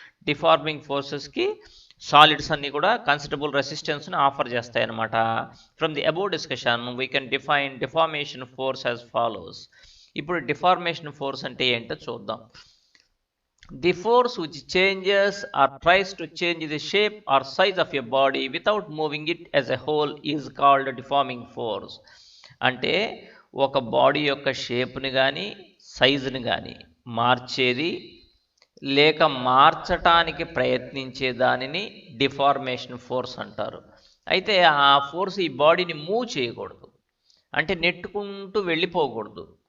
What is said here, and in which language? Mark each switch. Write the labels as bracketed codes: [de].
[te] Deforming ఫోర్సెస్కి solids అన్నీ కూడా considerable రెసిస్టెన్స్ని offer చేస్తాయి అన్నమాట. [en] From the above discussion we can define deformation force as follows. [te] ఇప్పుడు డిఫార్మేషన్ ఫోర్స్ అంటే ఏంటో చూద్దాం. [en] The force which changes or tries to change the shape or size of a body without moving it as a whole is called deforming force. [te] అంటే ఒక body యొక్క షేప్ని కానీ సైజుని కానీ మార్చేది లేక మార్చటానికి ప్రయత్నించే దానిని డిఫార్మేషన్ ఫోర్స్ అంటారు. అయితే ఆ ఫోర్స్ ఈ బాడీని మూవ్ చేయకూడదు, అంటే నెట్టుకుంటూ వెళ్ళిపోకూడదు.